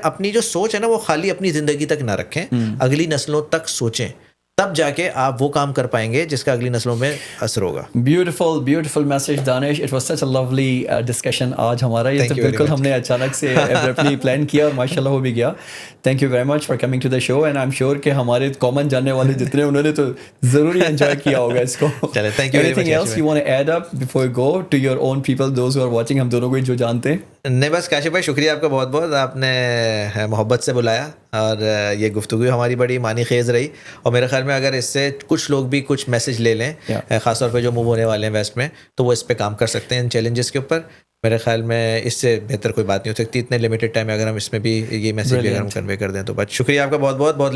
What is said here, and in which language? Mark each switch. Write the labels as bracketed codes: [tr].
[ur] اپنی جو سوچ ہے نا وہ خالی اپنی زندگی تک نہ رکھیں, اگلی نسلوں تک سوچیں, تب جا کے آپ وہ کام کر پائیں گے جس کا اگلی نسلوں میں اثر ہوگا. [en] beautiful message Danish, it was such a lovely discussion [ur] آج ہمارا. یہ تو بالکل ہم نے اچانک سے ایبرپٹلی پلان کیا اور ماشاء اللہ ہو بھی گیا. [en] thank you very much for coming to the show, and I'm sure [ur] کہ ہمارے کامن جاننے والے جتنے انہوں نے تو ضرور ہی انجوائے کیا ہوگا اس کو. چلے, [en] Thank you. Anything else you want to add up before you go to your own people, those who are watching, [ur] ہم دونوں کو جو جانتے ہیں؟ نہیں بس کاشف بھائی شکریہ آپ کا بہت بہت, آپ نے محبت سے بلایا اور یہ گفتگو ہماری بڑی معنی خیز رہی. اور میرے خیال میں اگر اس سے کچھ لوگ بھی کچھ میسج لے لیں, خاص طور پہ جو موو ہونے والے ہیں ویسٹ میں, تو وہ اس پہ کام کر سکتے ہیں ان چیلنجز کے اوپر. میرے خیال میں اس سے بہتر کوئی بات نہیں ہو سکتی اتنے لمیٹڈ ٹائم میں. اگر ہم اس میں بھی یہ میسج بھی اگر ہم کنوے کر دیں تو بس شکریہ آپ کا بہت بہت.